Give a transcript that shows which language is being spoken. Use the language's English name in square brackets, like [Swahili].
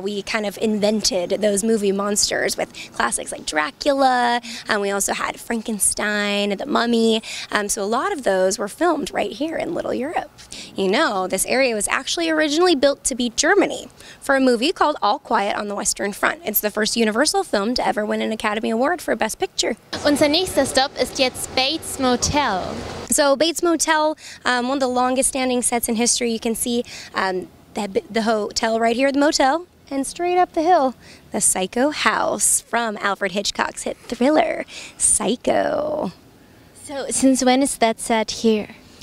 [English] We kind of invented those movie monsters with classics like Dracula, and we also had Frankenstein, The Mummy. So a lot of those were filmed right here in Little Europe. You know, this area was actually originally built to be Germany for a movie called All Quiet on the Western Front. It's the first Universal film to ever win an Academy Award for Best Picture. [German] Unser nächster Stop ist jetzt Bates Motel. [English] So Bates Motel, one of the longest standing sets in history. You can see the hotel right here, the motel, and straight up the hill, the Psycho house from Alfred Hitchcock's hit thriller, Psycho. So since when is that set here?